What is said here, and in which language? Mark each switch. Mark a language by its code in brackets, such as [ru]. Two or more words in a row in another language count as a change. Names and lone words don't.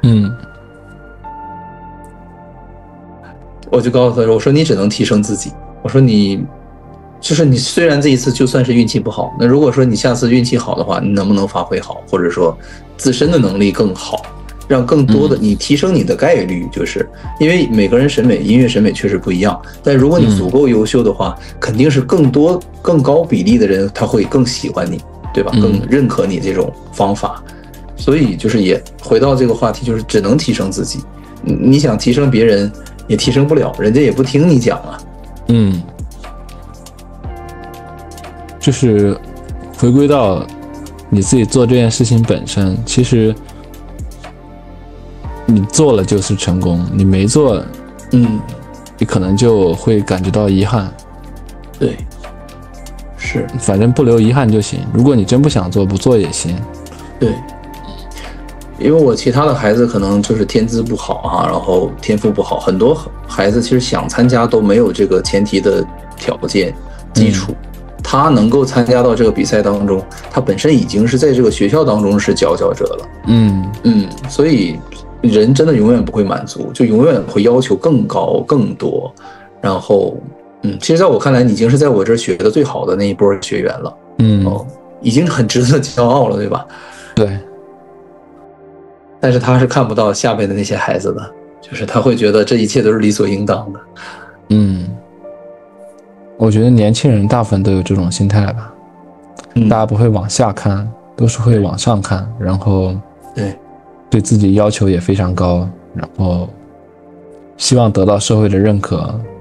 [zh] 我就告訴他說，我說你只能提升自己，我說你虽然這一次就算是運氣不好，那如果說你下次運氣好的話，你能不能發揮好，或者說自身的能力更好，讓更多的你提升你的概率，就是因為每個人审美音樂審美確實不一樣，但如果你足夠優秀的話，肯定是更高比例的人他會更喜歡你，對吧？更認可你這種方法。所以就是也回到這個話題，就是只能提升自己，你想提升別人也提升不了，人家也不聽你講啊。就是回歸到你自己做這件事情本身，其實你做了就是成功，你沒做，你可能就会感覺到遺憾。對，是，反正不留遺憾就行。如果你真不想做，不做也行。对，因为我其他的孩子可能就是天資不好啊，然後天賦不好，很多孩子其實想參加都沒有這個前提的條件基礎。他能夠參加到這個比賽當中，他本身已經是在這個學校當中是佼佼者了。所以人真的永遠不會滿足，就永遠會要求更高更多。然後其實在我看來，你已經是在我這兒學的最好的那一波學員了。已經很值得驕傲了，對吧？對。但是他是看不到下邊的那些孩子的，就是他會覺得這一切都是理所應當的。我覺得年輕人大部分都有這種心態吧，大家不會往下看，都是會往上看，然後對自己要求也非常高，然後希望得到社會的認可。